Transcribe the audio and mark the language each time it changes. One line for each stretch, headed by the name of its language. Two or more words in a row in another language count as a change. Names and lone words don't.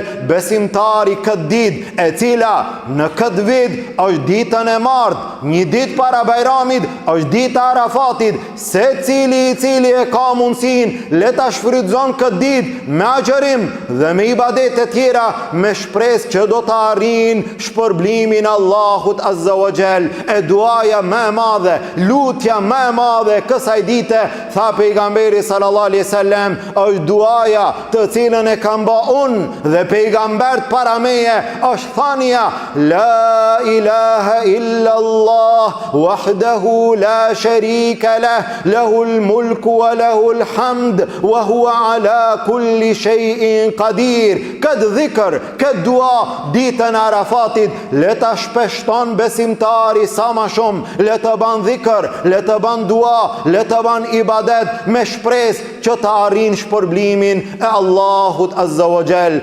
Albanian: Besimtari këtë ditë, e cila në këtë vit është ditën e martë, një ditë para Bajramit, është dita Arafatit, se cili i cili e ka mundësinë, le ta shfrytëzon këtë ditë me agjërim dhe me ibadete tjera, me shpresë që do të arrijnë shpërblimin Allahut
Arabic: عز وجل.
Albanian: E duaja më e madhe, lutja më e madhe kësaj dite, tha pejgamberi
Arabic: صلى الله عليه وسلم,
Albanian: është duaja të cilën e kam bë unë dhe pejgambert para meje, është thania
Arabic: لا إله إلا الله وحده لا شريك له له الملك وله الحمد وهو على كل شيء قدير.
Albanian: Këtë dhikr, këtë dua ditën e Arafatit, le ta shpeshton besimtari sa më shumë, le të ban dhikr, le të ban dua, le të ban ibadet me shpresë që të arrijnë shpërblimin e Allahut
Arabic: عز وجل.